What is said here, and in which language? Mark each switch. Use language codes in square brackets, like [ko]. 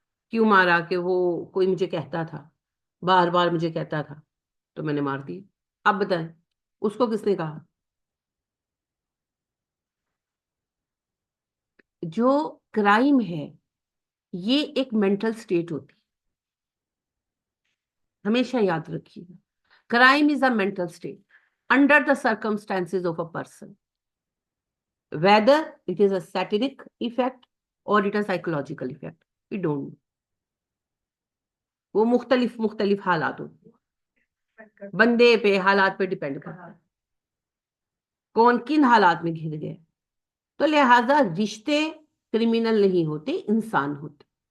[ur] کیوں مارا؟ کہ وہ کوئی مجھے کہتا تھا، بار بار مجھے کہتا تھا، تو میں نے مار دی. اب بتائیں اس کو کس نے کہا؟ جو کرائم ہے یہ ایک مینٹل سٹیٹ ہوتی ہے، ہمیشہ یاد رکھیے گا. [en] Crime is a mental state under the circumstances of a person, whether it is a satanic effect or it is a psychological effect, we don't know. [ur] وہ مختلف حالات ہوتے ہیں، بندے پہ حالات پہ ڈیپینڈ کرتا ہے کون کن حالات میں گھر گئے. تو لہذا رشتے کرمینل نہیں ہوتے، انسان ہوتے.